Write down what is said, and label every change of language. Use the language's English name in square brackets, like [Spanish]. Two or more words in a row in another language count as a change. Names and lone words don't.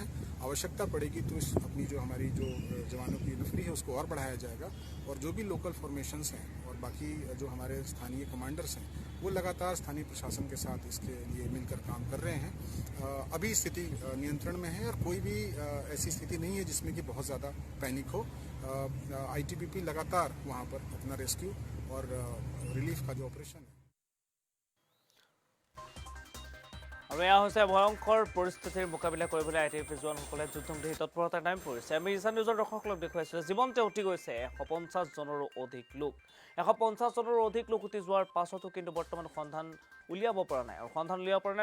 [Hindi] आवश्यकता पड़ेगी तो अपनी जो हमारी जो जवानों की नफरी है उसको और बढ़ाया जाएगा और जो भी [English] local formations [Hindi] हैं और बाकी जो हमारे स्थानीय कमांडर्स हैं वो लगातार स्थानीय प्रशासन के साथ इसके लिए मिलकर काम कर रहे हैं। अभी स्थिति नियंत्रण में है और कोई भी ऐसी स्थिति नहीं है जिसमें कि बहुत ज़्यादा पैनिक हो। ITBP लगातार वहाँ पर अपना रेस्क्यू और रिलीफ का जो ऑपरेशन है। [Assamese] আৰু এয়া হৈছে ভয়ংকৰ পৰিস্থিতিৰ মোকাবিলা কৰিবলৈ ITBP জোৱানসকলে যুদ্ধমুখী তৎপৰতাৰ নামি পৰিছে। আমি ইছান নিউজৰ দৰ্শকসকলক দেখুৱাইছোঁ জীৱনতে উটি গৈছে 150 জনৰো অধিক লোক। 150 জনৰো অধিক লোক উটি যোৱাৰ পাছতো কিন্তু বৰ্তমান সন্ধান উলিয়াব পৰা নাই আৰু সন্ধান উলিয়াব পৰা নাই।